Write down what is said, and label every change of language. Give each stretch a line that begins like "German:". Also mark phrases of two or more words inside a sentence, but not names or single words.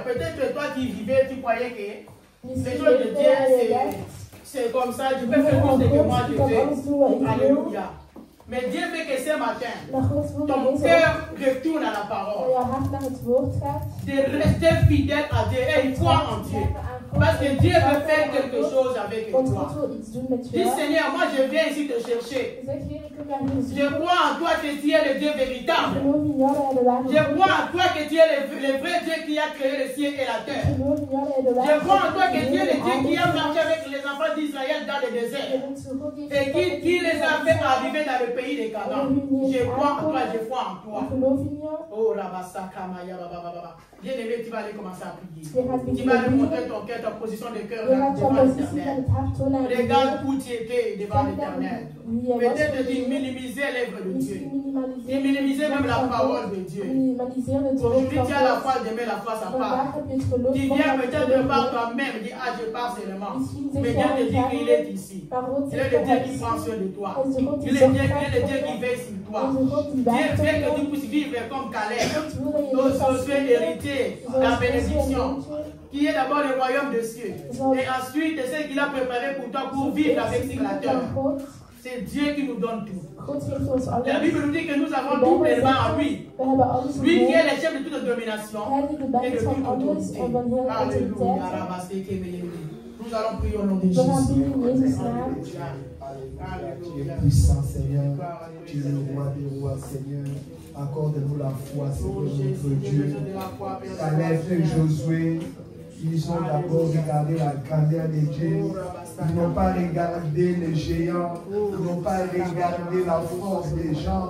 French: Peut-être que toi qui vivais, tu croyais que les
Dutch: Misschien
French: choses de
Dutch: weet
French: Dieu,
Dutch: je waar je
French: c'est comme ça. Je
Dutch: bent.
French: peux faire tout ce que moi
Dutch: Ik
French: je
Dutch: kan
French: veux.
Dutch: alles doen wat ik wil.
French: Alléluia. Mais Dieu veut que ce matin,
Dutch: Maar God wil dat
French: ton
Dutch: deze
French: cœur retourne à la
Dutch: dat
French: parole.
Dutch: jouw hart naar het woord gaat.
French: De rester fidèle à Dieu et une foi en Dieu. Parce que Dieu veut faire quelque chose avec
Dutch: Want
French: toi.
Dutch: God wil iets doen met
French: Dis
Dutch: jou.
French: Seigneur, moi je viens ici te chercher.
Dutch: Zeg Heer, ik kom naar hier
French: Je
Dutch: zoeken.
French: crois en toi que tu es le Dieu
Dutch: Ik
French: véritable.
Dutch: geloof in jou dat jij de ware
French: Je
Dutch: God
French: crois
Dutch: bent.
French: en toi que tu es le vrai Dieu qui a créé le ciel et la
Dutch: Ik
French: terre.
Dutch: geloof in jou dat jij de
French: Je
Dutch: ware
French: crois en toi
Dutch: God
French: que tu es le Dieu qui a
Dutch: bent.
French: marché avec les enfants d'Israël dans le
Dutch: Je
French: désert.
Dutch: bent zo God die
French: Et qui les a fait arriver dans le pays des Canaan. Je crois en toi, je crois en toi.
Dutch: Ik geloof in jou. Oh, Rabasaka, Maya, Baba.
French: Bien-aimé, tu vas aller commencer à prier.
Dutch: Je gaat
French: Tu vas aller
Dutch: beginnen
French: montrer
Dutch: bidden.
French: ton cœur, ta position de cœur
Dutch: Je gaat jouw
French: devant
Dutch: positie van
French: l'Éternel.
Dutch: het hart tonen aan de
French: Regarde
Dutch: Heer.
French: où tu étais devant
Dutch: Kijk dan
French: l'Éternel.
Dutch: wie jij was.
French: Peut-être tu minimisais l'œuvre de Dieu.
Dutch: Misschien minimaliseer
French: Tu minimisais même la parole de Dieu.
Dutch: Minimaliseer het woord
French: Aujourd'hui,
Dutch: van
French: tu as la
Dutch: God.
French: foi, demain la foi, ça
Dutch: Vandaag
French: part.
Dutch: heb je het geloof
French: Tu
Dutch: van
French: viens
Dutch: het
French: peut-être
Dutch: geloof.
French: par toi-même, dis, ah, je pars seulement.
Dutch: Misschien
French: Mais
Dutch: zeg
French: Dieu te
Dutch: jij
French: dit
Dutch: aan
French: qu'il
Dutch: het
French: est ici.
Dutch: maar God
French: Il est
Dutch: zegt
French: le
Dutch: dat
French: Dieu
Dutch: hij
French: qui
Dutch: is.
French: prend soin de toi.
Dutch: Hij is de God
French: Il
Dutch: die
French: est le
Dutch: zorgt
French: Dieu
Dutch: voor
French: qui
Dutch: jou.
French: veille sur toi.
Dutch: Hij is de God die
French: Dieu
Dutch: waakt
French: veut
Dutch: op
French: que tu
Dutch: jou.
French: puisses vivre comme Caleb.
Dutch: God wil dat je
French: Nous
Dutch: dit als
French: sommes hériter la bénédiction, qui est d'abord le royaume des cieux. Et ensuite, ce qu'il a préparé pour toi pour vivre avec la terre. C'est Dieu qui nous donne tout.
Dutch: God geeft ons
French: La
Dutch: alles.
French: Bible nous dit que nous avons
Dutch: De
French: tout
Dutch: Bijbel
French: pleinement à
Dutch: zegt,
French: lui.
Dutch: we hebben alles in
French: Lui qui est
Dutch: hem.
French: le chef de toute domination
Dutch: Hij die de
French: et
Dutch: baas
French: de
Dutch: van
French: toute
Dutch: alles
French: autorité.
Dutch: en van heel
French: Alléluia.
Dutch: autoriteit.
French: Nous allons prier au nom de
Dutch: We gaan
French: Jésus.
Dutch: bidden in Jezus' naam.
French: Alléluia. Tu es puissant, Seigneur. Tu es le roi des rois, Seigneur. Accorde-nous la foi, Seigneur, notre Dieu. Caleb et Josué, ils ont d'abord regardé la grandeur de Dieu. Ils n'ont pas regardé les géants. Ils n'ont pas regardé la force des gens.